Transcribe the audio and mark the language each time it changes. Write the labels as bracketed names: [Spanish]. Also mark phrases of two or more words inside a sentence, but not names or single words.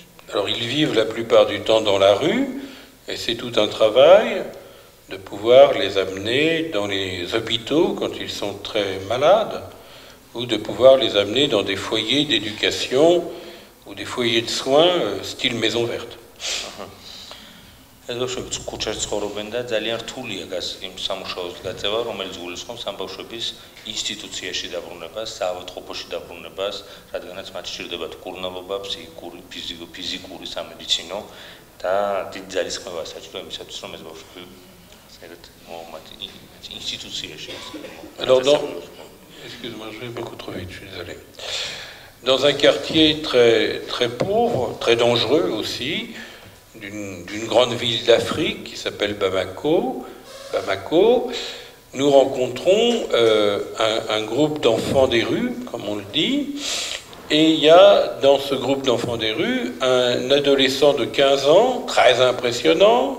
[French] Alors ils vivent la plupart du temps dans la rue et c'est tout un travail de pouvoir les amener dans les hôpitaux quand ils sont très malades, ou de pouvoir les amener dans des foyers d'éducation ou des foyers de soins style maison verte. [Georgian] ეს ბავშვები ქუჩაში ცხოვრობენ და ძალიან რთულია იმ სამუშაოს გაწევა, რომელიც გულისხმობს ამ ბავშვების ინსტიტუციაში დაბრუნებას, საავადმყოფოში დაბრუნებას, რადგანაც მათ სჭირდებათ კურნალობა, ფიზიკური, სამედიცინო და დიდი ძალისხმევა საჭირო იმისათვის, რომ ეს ბავშვები [French] Alors, excuse-moi, je vais beaucoup trop vite, je suis désolé. Dans un quartier très, très pauvre, très dangereux aussi, d'une grande ville d'Afrique qui s'appelle Bamako, nous rencontrons un groupe d'enfants des rues, comme on le dit, et il y a dans ce groupe d'enfants des rues un adolescent de 15 ans, très impressionnant.